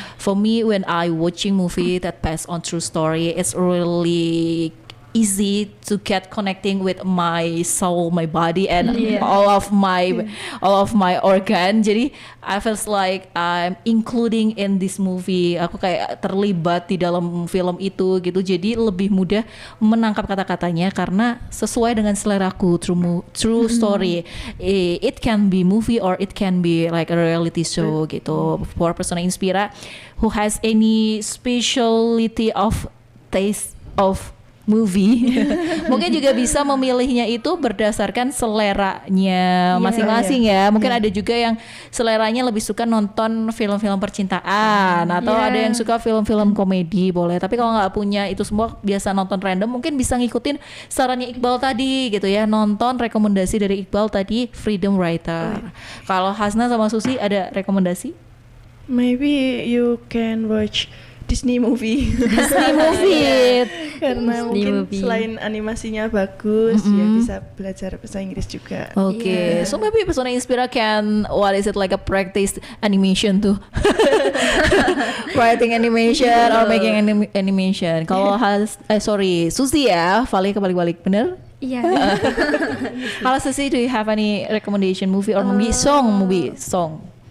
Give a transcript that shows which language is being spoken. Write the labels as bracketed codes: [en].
[en] For me, when I watching movie that based on true story, it's really easy to get connecting with my soul, my body, and all of my organ. Jadi I feels like I'm including in this movie. [id] Aku kayak terlibat di dalam film itu gitu. Jadi lebih mudah menangkap kata-katanya karena sesuai dengan seleraku. [en] True story. It can be movie or it can be like a reality show gitu. For Persona Inspira who has any specialty of taste of movie [id] mungkin juga bisa memilihnya itu berdasarkan seleranya masing-masing ya. Mungkin ada juga yang seleranya lebih suka nonton film-film percintaan atau ada yang suka film-film komedi, boleh. Tapi kalau nggak punya itu semua, biasa nonton random, mungkin bisa ngikutin sarannya Iqbal tadi gitu ya, nonton rekomendasi dari Iqbal tadi, Freedom Writer. Kalau Hasna sama Susi ada rekomendasi? [en] Maybe you can watch Disney movie. Disney movie. [id] Karena mungkin selain animasinya bagus, ya bisa belajar bahasa Inggris juga. [en] Okay, so maybe Persona Inspira can, what is it, like a practice animation too? Writing animation or making animation. [id] Kalau Susi ya, Vali kebalik-balik, bener? Iya. Kalau Susi, [en] do you have any recommendation movie or movie song?